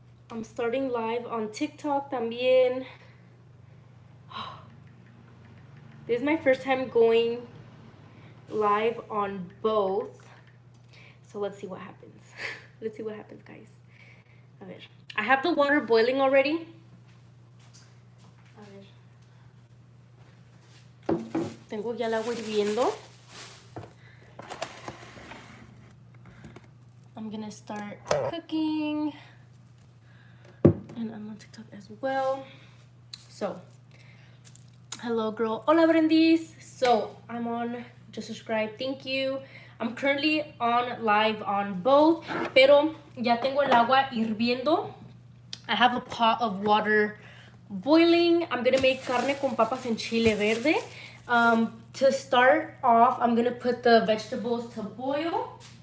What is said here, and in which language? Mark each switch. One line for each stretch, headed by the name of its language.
English: I'm starting live on TikTok también. This is my first time going live on both. So let's see what happens. Let's see what happens, guys.
Spanish: A ver.
English: I have the water boiling already.
Spanish: A ver. Tengo ya el agua hirviendo.
English: I'm gonna start cooking. And I'm on TikTok as well. So, hello girl. Hola Brendis. So, I'm on Just Subscribe. Thank you. I'm currently on live on both.
Spanish: Pero ya tengo el agua hirviendo.
English: I have a pot of water boiling. I'm gonna make
Spanish: carne con papas
English: and chile verde. To start off, I'm gonna put the vegetables to boil.